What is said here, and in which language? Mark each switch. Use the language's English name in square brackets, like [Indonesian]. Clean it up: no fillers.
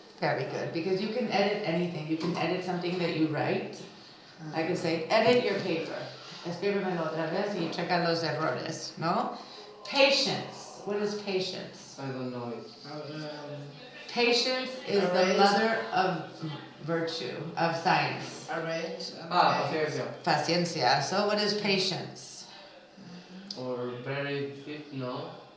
[English] Very good, because you can edit anything. You can edit something that you write. I can say, edit your paper. [Spanish] Escríbemelo otra vez y checa los errores, ¿no? [English] Patience. What is patience? I don't know it. Patience is the mother of virtue, of science. [Spanish] Paciencia. [English] Paciencia. So what is patience? Or very deep, no?